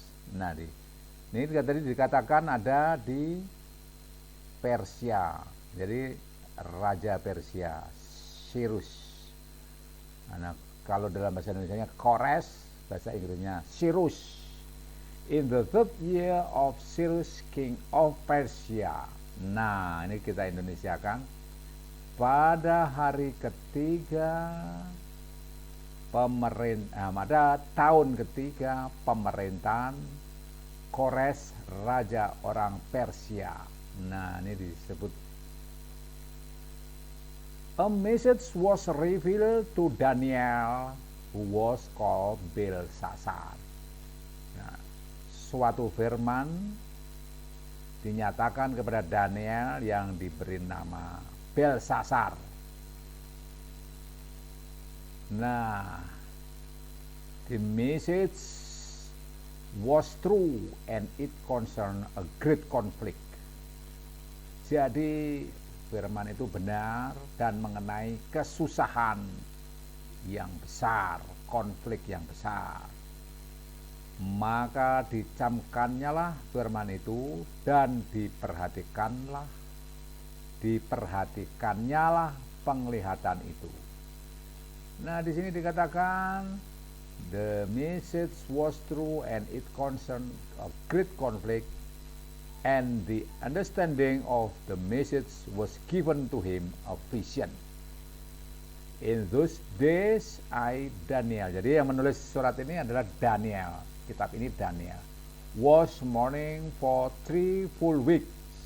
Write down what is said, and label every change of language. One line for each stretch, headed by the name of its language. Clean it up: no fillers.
Indonesian: Nah, ini tadi dikatakan ada di Persia. Jadi Raja Persia, Cyrus. Nah, kalau dalam bahasa Indonesianya Kores, bahasa Inggrisnya Cyrus.
English: In the 3rd year of Cyrus, king of Persia.
Indonesian: Nah, ini kita Indonesiakan. Pada hari ketiga pada tahun ketiga pemerintahan Kores, raja orang Persia. Nah, ini disebut
English: a message was revealed to Daniel who was called Belsasar.
Indonesian: Nah, suatu firman dinyatakan kepada Daniel yang diberi nama Belsasar.
English: Nah, the message was true and it concerned a great conflict.
Indonesian: Jadi firman itu benar dan mengenai kesusahan yang besar, konflik yang besar. Maka dicamkannya lah firman itu dan diperhatikannya lah penglihatan itu. Nah, di sini dikatakan
English: the message was true and it concerned a great conflict, and the understanding of the message was given to him a vision. In those days Daniel.
Indonesian: Jadi yang menulis surat ini adalah Daniel. Kitab ini Daniel.
English: Was mourning for 3 full weeks.